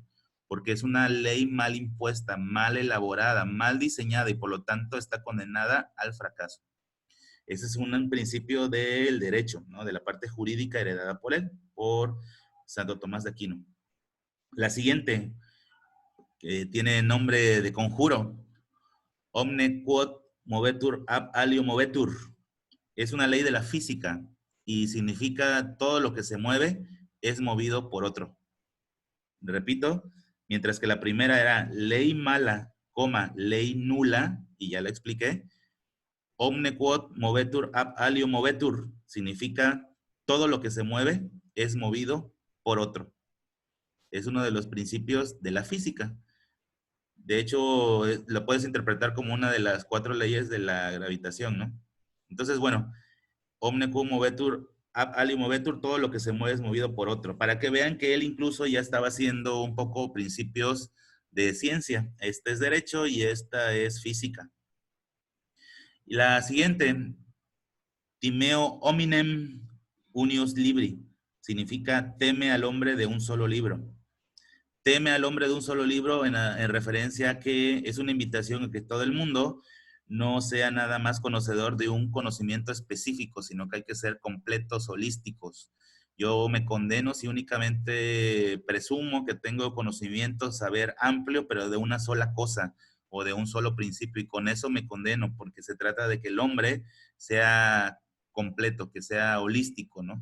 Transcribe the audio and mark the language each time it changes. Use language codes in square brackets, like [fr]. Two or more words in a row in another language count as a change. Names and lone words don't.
[es] Porque es una ley mal impuesta, mal elaborada, mal diseñada y por lo tanto está condenada al fracaso. Ese es un principio del derecho, ¿no? De la parte jurídica heredada por él, por Santo Tomás de Aquino. La siguiente, que tiene nombre de conjuro, [la] Omne quod movetur ab alio movetur. [es] Es una ley de la física y significa todo lo que se mueve es movido por otro. Repito, mientras que la primera era ley mala, ley nula, y ya lo expliqué. [la] Omne quod movetur ab alio movetur [es] significa todo lo que se mueve es movido por otro. Es uno de los principios de la física. De hecho, lo puedes interpretar como una de las 4 leyes de la gravitación, ¿no? Entonces, bueno, [la] omne quod movetur ab alio movetur, [es] todo lo que se mueve es movido por otro, para que vean que él incluso ya estaba haciendo un poco principios de ciencia. Este es derecho y esta es física. Y la siguiente, [la] timeo hominem unius libri, [es] significa teme al hombre de un solo libro. Teme al hombre de un solo libro en referencia a que es una invitación a que todo el mundo no sea nada más conocedor de un conocimiento específico, sino que hay que ser completos, holísticos. Yo me condeno si únicamente presumo que tengo conocimiento, saber amplio, pero de una sola cosa o de un solo principio, y con eso me condeno, porque se trata de que el hombre sea completo, que sea holístico, ¿no?